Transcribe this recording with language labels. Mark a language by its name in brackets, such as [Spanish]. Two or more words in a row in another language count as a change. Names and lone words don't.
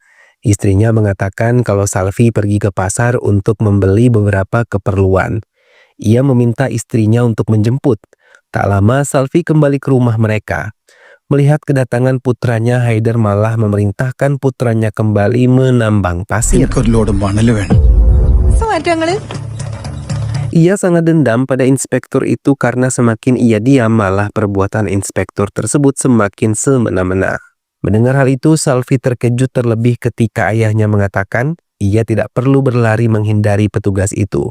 [Indonesian] Istrinya mengatakan kalau Salvi pergi ke pasar untuk membeli beberapa keperluan. Ia meminta istrinya untuk menjemput. Tak lama Salvi kembali ke rumah mereka. Melihat kedatangan putranya, Haider malah memerintahkan putranya kembali menambang pasir. [Malayalam] എനിക്കൊരു ലോഡ് മണല് വേണം. [Indonesian] Ia sangat dendam pada inspektur itu karena semakin ia diam, malah perbuatan inspektur tersebut semakin semena-mena. Mendengar hal itu, Salvi terkejut terlebih ketika ayahnya mengatakan ia tidak perlu berlari menghindari petugas itu.